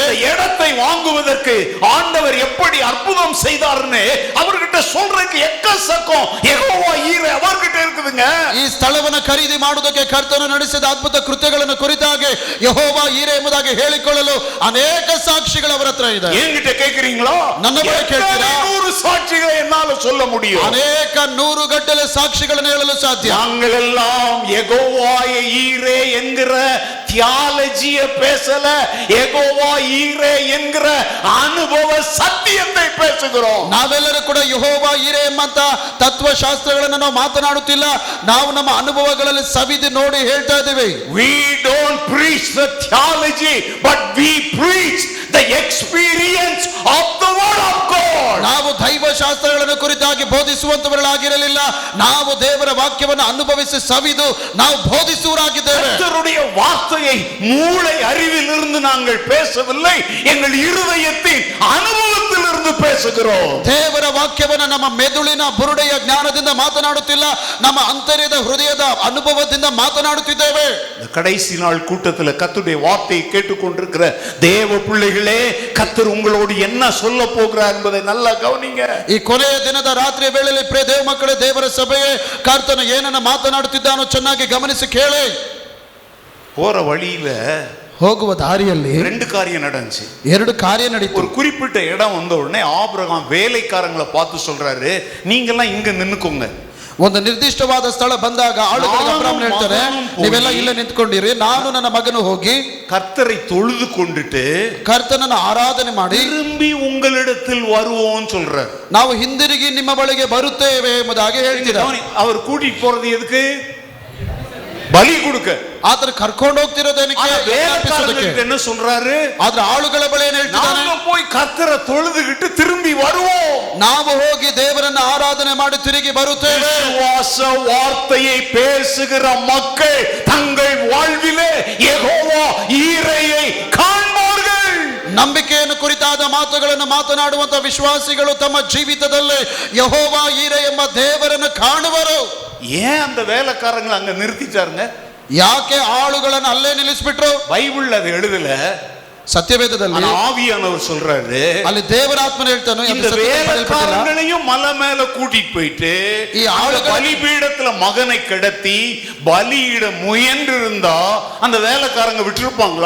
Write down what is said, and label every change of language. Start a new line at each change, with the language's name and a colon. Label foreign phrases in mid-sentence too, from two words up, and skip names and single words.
Tamil: இந்த இடத்தை வாங்குவதற்கு ஆண்டவர் எப்படி அற்புதம் செய்தார்னு அவர்கிட்ட சொல்றதுக்கு எக்கச்சக்கம் யெகோவா ஈரே அவர்கிட்ட இருக்குதுங்க.
Kannada: ಈ ಸ್ಥಳವನ್ನು ಖರೀದಿ ಮಾಡುವುದಕ್ಕೆ ಕರ್ತನು ನಡೆಸಿದ ಅದ್ಭುತ ಕೃತ್ಯಗಳನ್ನು ಕುರಿತಾಗಿ ಯೆಹೋವಾ ಈರೆ ಎಂಬುದಾಗಿ ಹೇಳಿಕೊಳ್ಳಲು ಅನೇಕ ಸಾಕ್ಷಿಗಳು ಅವರ ಹತ್ರ ಇದೆ.
Tamil: என்கிட்ட கேக்குறீங்களா?
Kannada: ನನ್ನ ಬಳಿ ಕೇಳ್ತೀರಾ?
Tamil: 100 சாட்சிகளை என்னால சொல்ல முடியும்.
Kannada: ಅನೇಕ 100 ಗಟ್ಟಲೆ ಸಾಕ್ಷಿಗಳನ್ನು ಹೇಳಲು ಸಾಧ್ಯ.
Tamil: நாங்கள் எல்லாம் யெகோவா ஈரே என்கிற தியாலஜியை பேசல, யெகோவா ஈரே என்கிற அனுபவ சத்தியத்தை பேசுகிறோம்.
Kannada: ನಾವೆಲ್ಲರೂ ಕೂಡ ಯೆಹೋವಾ ಈರೆ ಎಂಬಂತ ತತ್ವಶಾಸ್ತ್ರಗಳನ್ನು ನಾವು ಮಾತನಾಡುತ್ತಿಲ್ಲ, ನಾವು ನಮ್ಮ ಅನುಭವಗಳಲ್ಲಿ ಸವಿದು ನೋಡಿ ಹೇಳ್ತಾ ಇದ್ದೀವಿ.
English: We don't preach the theology, but we preach the experience of the word of God.
Kannada: ನಾವು ದೈವಶಾಸ್ತ್ರಗಳನ್ನು ಕುರಿತಾಗಿ ಬೋಧಿಸುವಂತವರಾಗಿರಲಿಲ್ಲ, ನಾವು ದೇವರ ವಾಕ್ಯವನ್ನು ಅನುಭವಿಸಿ ಸವಿದು ನಾವು ಬೋಧಿಸುವರಾಗಿದ್ದೇವೆ.
Tamil: கர்த்தருடைய வார்த்தையை மூளை அறிவிலிருந்து நாங்கள் பேசவில்லை, எங்கள் இருதயத்தின் அனுபவத்திலிருந்து பேசுகிறோம்.
Kannada: ದೇವರ ವಾಕ್ಯವನ್ನು ನಮ್ಮ ಮೆದುಳಿನ ಬುರುಡೆಯ ಜ್ಞಾನದಿಂದ ಮಾತನಾಡುತ್ತಿಲ್ಲ, ನಮ್ಮ ಅಂತರ್ಯದ ಹೃದಯದ ಅನುಭವದಿಂದ ಮಾತನಾಡುತ್ತಿದ್ದೇವೆ.
Tamil: கடைசி நாள் கூட்டத்தில் கர்த்தருடைய வார்த்தையை கேட்டுக்கொண்டிருக்கிற தேவ பிள்ளைகளே, கர்த்தர் உங்களோடு என்ன சொல்ல போகிறார் என்பதை நல்லா கவனிங்க.
Kannada: ಈ ಕೊನೆಯ ದಿನದ ರಾತ್ರಿಯ ವೇಳೆಯಲ್ಲಿ ಪ್ರಿಯ ದೇವ ಮಕ್ಕಳೇ, ದೇವರ ಸಭೆಯೇ, ಕರ್ತನು ಏನನ್ನ ಮಾತನಾಡುತ್ತಿದ್ದಾನೋ ಚೆನ್ನಾಗಿ ಗಮನಿಸಿ ಕೇಳಿ.
Tamil: போற வழியில
Kannada: ಹೋಗುವ ದಾರಿಯಲ್ಲಿ
Tamil: 2 காரியம் நடந்துச்சு.
Kannada: 2 ಕಾರ್ಯ ನಡೀತು.
Tamil: ஒரு குறிப்பிட்ட இடம் வந்த உடனே ஆபிரகாம் வேலைக்காரங்களை பார்த்து சொல்றாரு, நீங்கெல்லாம் இங்க நின்னுக்கோங்க.
Kannada: ಒಂದು ನಿರ್ದಿಷ್ಟವಾದ ಸ್ಥಳ ಬಂದಾಗ ಆಳುಗಳಿಗೆ ಅಬ್ರಾಮನ್ ಹೇಳ್ತಾರೆ, ನೀವೆಲ್ಲ ಇಲ್ಲೇ ನಿಂತ್ಕೊಂಡಿರಿ, ನಾನು ನನ್ನ ಮಗನು ಹೋಗಿ
Tamil: கர்த்தரை தொழுது கொண்டுட்டு
Kannada: ಕರ್ತನನ್ನ ಆರಾಧನೆ ಮಾಡಿ
Tamil: திரும்பி உங்களிடத்தில் வருவோம் சொல்றார்.
Kannada: ನಾವು ಹಿಂದಿರುಗಿ ನಿಮ್ಮ ಬಳಿಗೆ ಬರುತ್ತೇವೆ ಎಂಬುದಾಗಿ ಹೇಳ್ತಿದ್ದಾರೆ.
Tamil: அவர் கூட்டிட்டு போறது எதுக்கு? பலி கொடுக்க.
Kannada: ಆತನ ಕರ್ಕೊಂಡು ಹೋಗ್ತಿರೋದೇನಕ್ಕೆ?
Tamil: ஆனா
Kannada: ಯಜ್ಞ ಅರ್ಪಿಸೋದಕ್ಕೆ.
Tamil: வேலைக்காரங்களுக்கு என்ன சொல்றாரு?
Kannada: ಆದ್ರೆ ಆಳುಗಳ ಬಳಿ ಏನ್ ಹೇಳ್ತಿದ್ದಾನೆ?
Tamil: நாங்க போய் கர்த்தரை தொழுதுகிட்டு திரும்பி வருவோம்.
Kannada: ನಾವು ಹೋಗಿ ದೇವರನ್ನ ಆರಾಧನೆ ಮಾಡಿ ತಿರುಗಿ ಬರುತ್ತೇವೆ.
Tamil: விசுவாச வார்த்தையை பேசுகிற மக்கள் தங்கள் வாழ்விலே யெகோவா ஈரையை காண்பார்கள்.
Kannada: ನಂಬಿಕೆಯನ್ನು ಕುರಿತಾದ ಮಾತುಗಳನ್ನು ಮಾತನಾಡುವಂತ ವಿಶ್ವಾಸಿಗಳು ತಮ್ಮ ಜೀವಿತದಲ್ಲಿ ಯೆಹೋವಾ ಈರೆ ಎಂಬ ದೇವರನ್ನು ಕಾಣುವರು.
Tamil: ஏன் அந்த வேலைக்காரங்களை அங்க நிறுத்திட்டாருங்க?
Kannada: ಯಾಕೆ ಆಳುಗಳನ್ನು ಅಲ್ಲೇ ನಿಲ್ಲಿಸ್ಬಿಟ್ರು?
Tamil: பைபிள்ல அது எழுதல.
Kannada: ಸತ್ಯವೇದದಲ್ಲಿ
Tamil: ஆனா ஆவியானவர் சொல்றாரு,
Kannada: ಅಲ್ಲಿ ದೇವರಾತ್ಮನ ಹೇಳ್ತಾನೆ,
Tamil: இந்த வேலைக்காரங்களையும் மலை மேல கூட்டிட்டு போயிட்டு
Kannada: ಈ ಆಳುಗಳ
Tamil: பலிபீடத்துல மகனை கிடத்தி பலியிட முயன்று இருந்தா அந்த வேலைக்காரங்க விட்டுருப்பாங்களா?